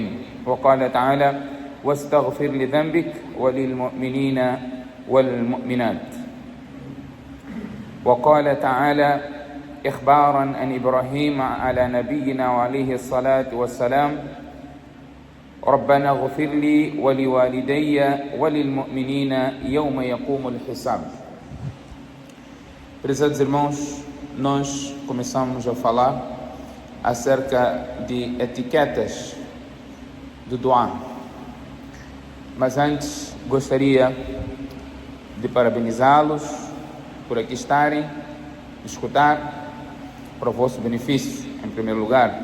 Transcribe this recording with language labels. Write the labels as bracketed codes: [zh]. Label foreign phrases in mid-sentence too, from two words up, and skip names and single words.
[ar] وقال تعالى: واستغفر لذنبك وللمؤمنين والمؤمنات. وقال تعالى إخبارا عن إبراهيم على نبينا وعليه الصلاة والسلام: ربنا اغفر لي ولوالدي وللمؤمنين يوم يقوم الحساب. [pt] Prezados irmãos, nós começamos a falar acerca de etiquetas do dua. Mas antes gostaria de parabenizá-los por aqui estarem, escutar, para o vosso benefício, em primeiro lugar.